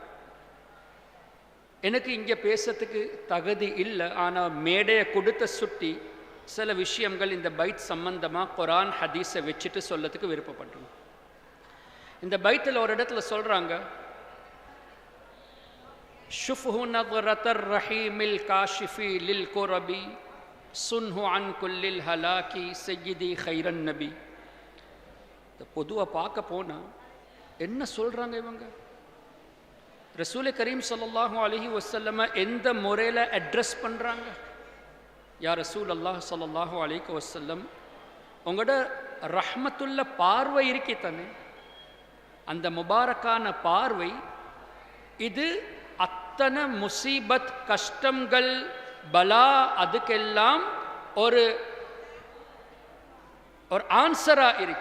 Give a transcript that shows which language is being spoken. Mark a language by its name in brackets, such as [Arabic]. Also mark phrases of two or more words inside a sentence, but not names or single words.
[Tamil] எனக்கு இங்கே பேசுறதுக்கு தகுதி இல்லை, ஆனால் மேடையை கொடுத்த சுட்டி சில விஷயங்கள் இந்த பைத் சம்பந்தமாக குரான் ஹதீஸை வச்சுட்டு சொல்லத்துக்கு விருப்பப்பட்டோம். இந்த பைத்தில் ஒரு இடத்துல சொல்கிறாங்க, [Arabic] ஷுஃப்ஹு நظرةَ الرحيم الكاشف للكرب صنه عن كل الهلاك سيدي خير النبي. [Tamil] பொதுவாக பார்க்க போனால் என்ன சொல்கிறாங்க இவங்க? [Arabic] رسول كريم صلى الله عليه وسلم [Tamil] எந்த முறையில் அட்ரஸ் பண்ணுறாங்க? [Arabic] يا رسول الله صلى الله عليه وسلم, [Tamil] உங்களோட ரஹ்மத்துள்ள பார்வை இருக்கே தானே, அந்த முபாரக்கான பார்வை இது அத்தனை முசீபத் கஷ்டங்கள் பலா அதுக்கெல்லாம் ஒரு ஆன்சரா இருக்கு.